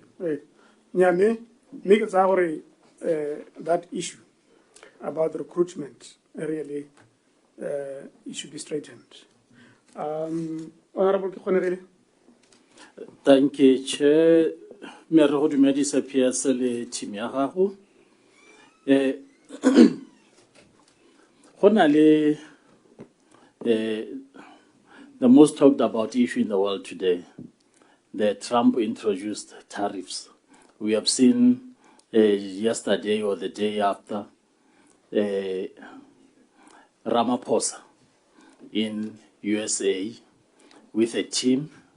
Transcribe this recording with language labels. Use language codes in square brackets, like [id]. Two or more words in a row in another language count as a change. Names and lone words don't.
[en] Nyame, make it that issue about recruitment really it should be straightened. Honorable Kikhonegile. Thank you, Chair. [tn] Me re go dumedisa PS le team ya gago. [en] The most talked about issue in the world today, the Trump introduced tariffs. We have seen yesterday or the day after Ramaphosa in USA with a team.